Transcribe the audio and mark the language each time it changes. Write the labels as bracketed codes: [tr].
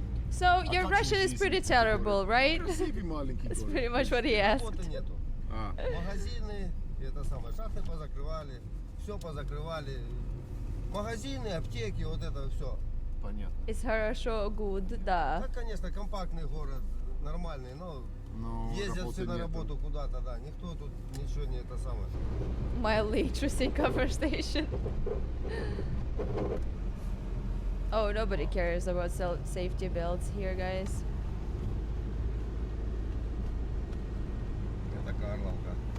[en] So your Russian is pretty terrible, right? [ru] Красивый маленький [en] That's [ru] город. [en] pretty much what he asked. [ru] Работы нету. Магазины, это самое, шахты позакрывали, все позакрывали. Магазины, аптеки, вот это все. Понятно. [en] It's [ru] хорошо, [en] good, да. [ru] Да, конечно, компактный город, нормальный, но ездят все на работу куда-то, да. Никто тут ничего не это самое. [en] Mildly interesting conversation. Oh, nobody cares about safety belts here, guys. [ru] Это Карловка.